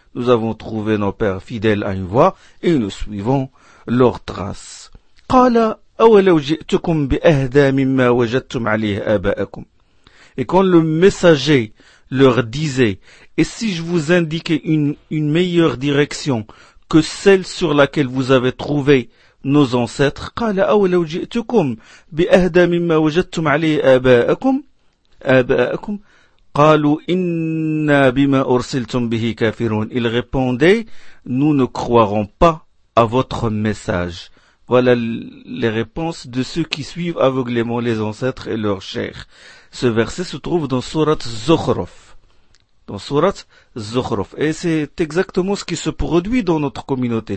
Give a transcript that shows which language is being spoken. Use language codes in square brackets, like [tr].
[fr] Nous avons trouvé nos pères fidèles à une voie et nous suivons leurs traces. [ar] قال أولو جئتكم بأهدى مما وجدتم عليه آباءكم. [fr] Et quand le messager leur disait: et si je vous indiquais une meilleure direction que celle sur laquelle vous avez trouvé nos ancêtres. [ar] قال أولو جئتكم بأهدى مما وجدتم عليه آباءكم قالوا إنا بما أرسلتم به كافرون. [fr] Il répondait: nous ne croirons pas à votre message. Voilà les réponses de ceux qui suivent aveuglément les ancêtres et leurs chers. Ce verset se trouve dans Sourate Zukhruf. dans sourate Zukhruf. Et c'est exactement ce qui se produit dans notre communauté.